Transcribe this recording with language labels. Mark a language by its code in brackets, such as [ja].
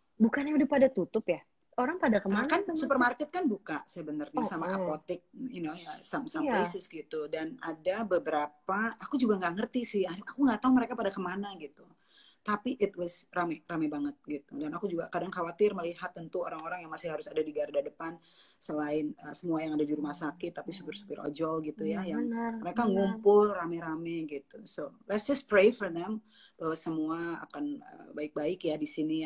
[id] Bukannya udah pada tutup ya? Orang pada kemana? Kan supermarket kan buka sebenarnya, sama apotek, [en] you know [id] ya, [en] some places [id] gitu. Dan ada beberapa, aku juga nggak ngerti sih, aku nggak tahu mereka pada kemana gitu. Tapi [en] it was [id] rame banget gitu. Dan aku juga kadang khawatir melihat tentu orang-orang yang masih harus ada di garda depan, selain semua yang ada di rumah sakit, tapi supir-supir ojol gitu ya, yang mereka ngumpul rame-rame gitu. [en] So let's just pray for them [id] bahwa semua akan baik-baik ya di sini.